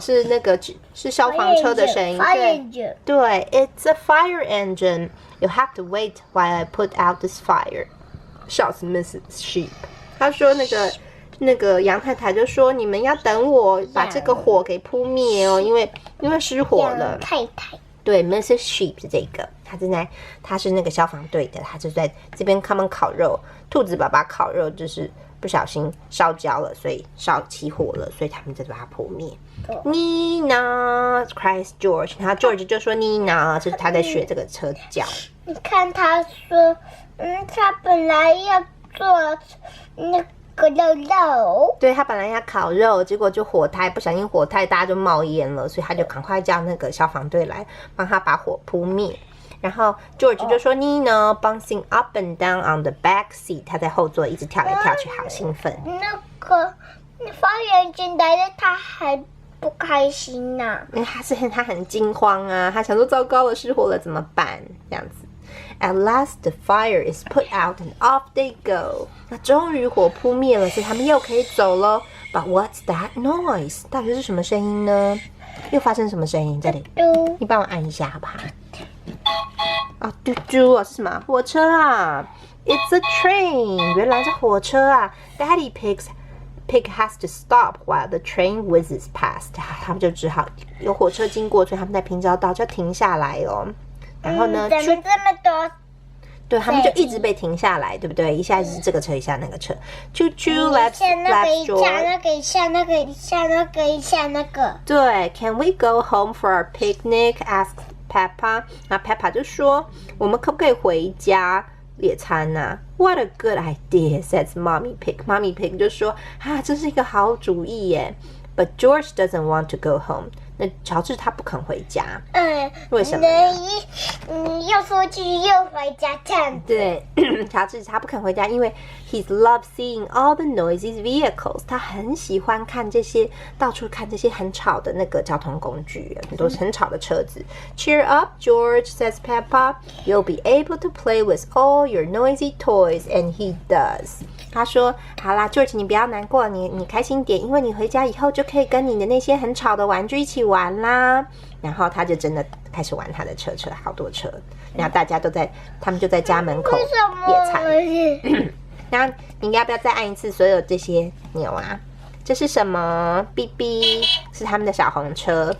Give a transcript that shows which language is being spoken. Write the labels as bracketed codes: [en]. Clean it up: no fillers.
[zh] 是那个是消防车的声音。对 [en] ，It's a fire engine. You have to wait while I put out this fire. Shouts Mrs. Sheep. [zh] 他说那个杨太太就说：“你们要等我把这个火给扑灭哦，因为失火了。” 杨太太对 ，Mrs. Sheep 是这个，她是那个消防队的，她就在这边他们烤肉，兔子爸爸烤肉就是不小心烧焦了，所以烧起火了，所以他们就把它扑灭。 [en] Nina cries George， [zh] 然后 George 就说 Nina， 就是他在学这个车叫。你看他说，他本来要做那个肉，对，他本来要烤肉，结果就不小心火太大就冒烟了，所以他就赶快叫那个消防队来帮他把火扑灭。然后 George 就说 [en] Nina bouncing up and down on the back seat， [zh] 他在后座一直跳来跳去，好兴奋。那个发言进来的他还不开心呐、因为他很惊慌啊，他想说糟糕了，失火了怎么办？这样子。 [en] At last the fire is put out and off they go。 [zh] 那终于火扑灭了，所以他们又可以走了。 [en] But what's that noise？ [zh] 到底是什么声音呢？又发生什么声音？这里，你帮我按一下好不好？啊，嘟嘟啊，是什么？ [en] 火车啊 ！It's a train。 [zh] 原来是火车啊 ！ [en] Daddy Pig has to stop while the train whizzes past。 [zh] 他们就只好有火车经过，所以他们在平交道就停下来哦。然后呢？怎么这么多？对，他们就一直被停下来，对不对？一下是这个车，一下那个车。 [en] Choo choo, let's George。 [zh] 那个一下，那个一下，那个一下，那个。对 [en] ，Can we go home for our picnic? Asked Peppa。 [zh] 那 Peppa 就说：“我们可不可以回家野餐啊 ？” [en] What a good idea, says Mommy Pig. [zh] Mommy Pig 就说：“啊，这是一个好主意耶。” [en] But George doesn't want to go home. [zh] 那乔治他不肯回家，为什么呢？你又说去又回家这样子。对，乔治他不肯回家，因为 [en] he loves seeing all the noisy vehicles。 [zh] 他很喜欢看这些，到处看这些很吵的那个交通工具，很多很吵的车子。 [en] Cheer up, George, says Peppa. You'll be able to play with all your noisy toys, and he does. [zh] 他说：“好啦 ，George， 你不要难过，你开心点，因为你回家以后就可以跟你的那些很吵的玩具一起玩啦。” 然后他就真的开始玩他的车，好多车。然后他们就在家门口野餐。然后你要不要再按一次所有这些钮啊？这是什么 ？BB 是他们的小红车。